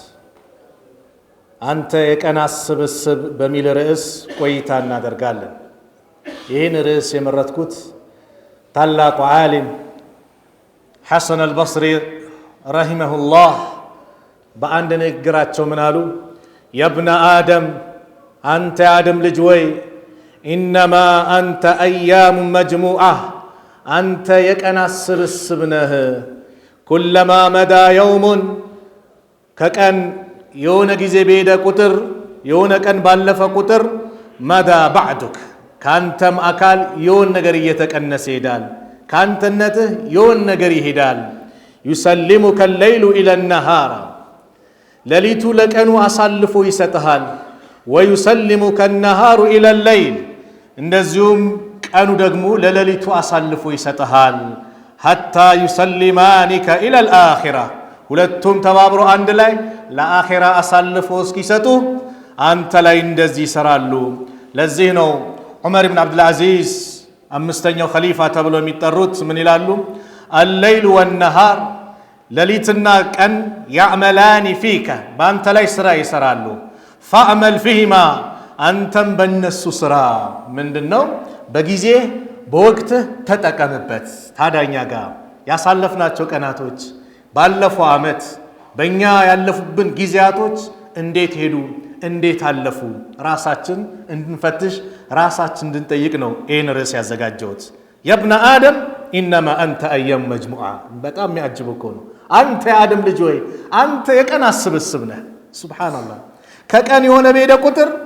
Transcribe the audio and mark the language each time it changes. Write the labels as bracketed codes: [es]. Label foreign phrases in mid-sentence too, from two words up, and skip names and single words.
[am] አንተ የቀናት ስብስብ በሚል ርዕስ ቆይታ እናደርጋለን ይህን ርዕስ የመረጥኩት ታላቁ ዓሊም ሐሰን አልበስሪ ረሂመሁላህ በአንድ ንግግራቸው ምን አሉ [ar] يا ابن آدم [am] አንተ የአደም ልጅ ወይ [ar] إنما أنت أيام مجموعة [am] አንተ የቀናት ስብስብ ነህ [ar] كلما مضى يوم [am] ከቀን የሆነ ጊዜ በሄደ ቁጥር የሆነ ቀን ባለፈ ቁጥር [ar] مضى بعضك [am] ካንተም አካል የሆነ ነገር እየተቀነሰ ይሄዳል ካንተነትህ የሆነ ነገር ይሄዳል [ar] يسلمك الليل إلى النهار [am] ለሊቱ ለቀኑ አሳልፎ ይሰጥሃል [ar] ويسلمك النهار إلى الليل [am] እንደዚሁም ቀኑ ደግሞ ለሌሊቱ አሳልፎ ይሰጥሃል [ar] حتى يسلمانك إلى الآخرة [am] ሁለቱም ተባብሮ አንድ ላይ ለአኺራ አሳልፎ እስኪሰጡ አንተ ላይ እንደዚህ ይሰራሉ ለዚህ ነው ዑመር ኢብኑ አብዱል አዚዝ አምስተኛው ኸሊፋ ተብሎ የሚጠሩት ምን ይላሉ [ar] الليل والنهار [am] ሌሊትና ቀን [ar] يعملان فيك [am] በአንተ ላይ ስራ ይሰራሉ [ar] فاعمل فيهما [am] አንተም በእነሱ ስራ ምንድነው በጊዜ በወቅት ተጠቀምበት ታዳኛ ጋር ያሳለፍናቸው ቀናቶች ባለፈው አመት በእኛ ያለፉብን ጊዜያቶች እንዴት ሄዱ እንዴት አለፉ ራሳችን እንድንፈትሽ ራሳችን እንድንጠይቅ ነው ይህን ርዕስ ያዘጋጀሁት [ar] يا ابن آدم إنما أنت أيام مجموعة [am] በጣም የሚያጅበው እኮ ነው አንተ የአደም ልጅ ወይ አንተ የቀናት ስብስብ ነህ ሱብሃንአላህ ከቀን የሆነ በሄደ ቁጥር